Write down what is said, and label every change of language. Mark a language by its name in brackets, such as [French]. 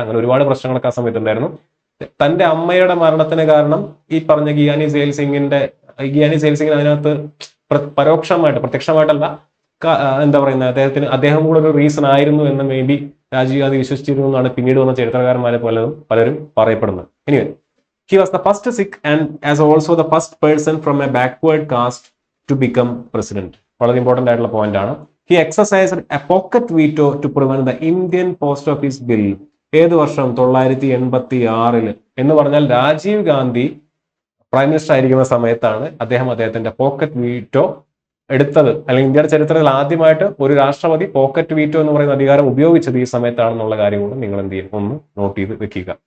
[Malayalam] അങ്ങനെ ഒരുപാട് പ്രശ്നങ്ങളൊക്കെ ആ സമയത്ത് ഉണ്ടായിരുന്നു. തന്റെ അമ്മയുടെ മരണത്തിന് കാരണം ഈ പറഞ്ഞ ഗിയാനി സെയിൽ സിംഗിന് അതിനകത്ത് പരോക്ഷമായിട്ട്, പ്രത്യക്ഷമായിട്ടല്ല, എന്താ പറയുന്നത്, അദ്ദേഹം കൂടെ ഒരു റീസൺ ആയിരുന്നു എന്ന് മേ ബി രാജീവ് ഗാന്ധി വിശ്വസിച്ചിരുന്നു എന്നാണ് പിന്നീട് വന്ന ചരിത്രകാരന്മാരെ പലരും പറയപ്പെടുന്നത്. [English] Anyway, he was the first Sikh and as also the first person from a backward caste to become president. [Malayalam] വളരെ ഇമ്പോർട്ടന്റ് ആയിട്ടുള്ള പോയിന്റ് ആണ്. [English] He exercised a pocket veto to prevent the Indian Post Office Bill. [Malayalam] ഏത് വർഷം? 1986 എന്ന് പറഞ്ഞാൽ Rajeev Gandhi prime minister ആയിരിക്കുന്ന സമയത്താണ് അദ്ദേഹത്തിന്റെ പോക്കറ്റ് വീറ്റോ എടുത്തത്. അല്ലെങ്കിൽ ഇന്ത്യയുടെ ചരിത്രത്തിൽ ആദ്യമായിട്ട് ഒരു രാഷ്ട്രപതി പോക്കറ്റ് വീറ്റോ എന്ന് പറയുന്ന അധികാരം ഉപയോഗിച്ചത് ഈ സമയത്താണെന്നുള്ള കാര്യം കൂടെ നിങ്ങൾ എന്ത് ചെയ്യും, ഒന്ന് നോട്ട് ചെയ്ത് വെക്കുക.